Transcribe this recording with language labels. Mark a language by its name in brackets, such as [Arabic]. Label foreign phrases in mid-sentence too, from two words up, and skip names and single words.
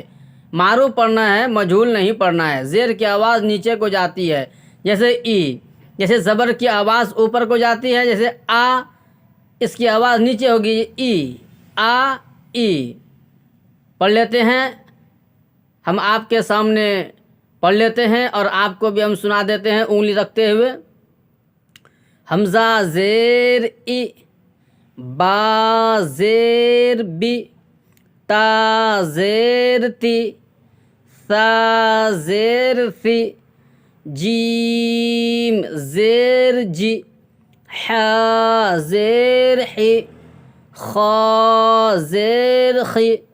[Urdu] معروف پڑھنا ہے، مجہول نہیں پڑھنا ہے۔ زیر کی آواز نیچے کو جاتی ہے، جیسے ای، جیسے زبر کی آواز اوپر کو جاتی ہے، جیسے آ، اس کی آواز نیچے ہوگی ای، آ ای۔ پڑھ لیتے ہیں، ہم آپ کے سامنے پڑھ لیتے ہیں اور آپ کو بھی ہم سنا دیتے ہیں انگلی رکھتے ہوئے۔ حمزہ زیر ای، با زیر بی، تا زیر تی، ثا زیر ثی، جیم زیر جی، حا زیر حی، خا زیر خی،